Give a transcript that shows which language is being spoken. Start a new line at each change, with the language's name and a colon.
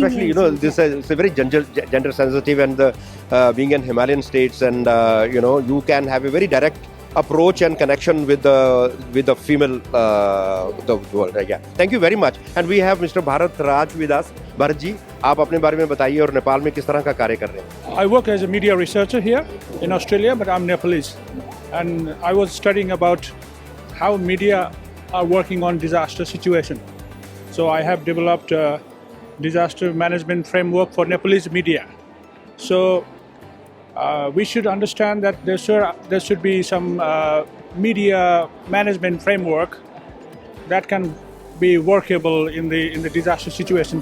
English: Especially, this is a very gender sensitive, and being in Himalayan states, and you can have a very direct approach and connection with the female the world. Yeah, thank you very much. And we have Mr. Bharat Raj with us.
Hindi: Bharat ji, आप अपने बारे में बताइए और नेपाल में किस तरह का कार्य कर रहे हैं?
English: I work as a media researcher here in Australia, but I'm Nepalese, and I was studying about how media are working on disaster situation. So I have developed a disaster management framework for Nepalese media. So we should understand that there should be some media management framework that can be workable in the disaster situation.